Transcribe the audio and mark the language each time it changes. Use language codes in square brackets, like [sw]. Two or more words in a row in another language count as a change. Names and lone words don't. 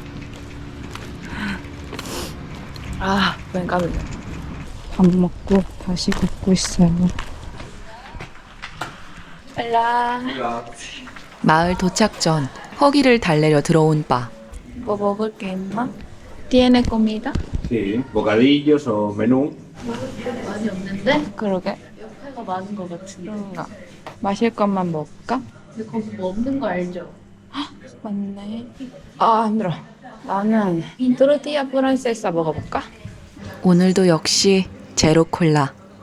[ko] 아, 왠가 놀래. 밥 먹고 다시 걷고 있어요. 빨라. 마을 도착 전 허기를 달래려 들어온 바. 뭐 먹을 게 있나? [es] Tiene comida? Sí, bocadillos o menú. [ko] 많이 없는데? 그러게. 옆에가 많은 것 같은데. 그런가. 마실 것만 먹을까? 근데 거기 뭐 없는 거 알죠? 맞네. 아, 힘들어. 나는 [es] tortilla francesa [ko] 먹어볼까? 오늘도 역시 제로 콜라.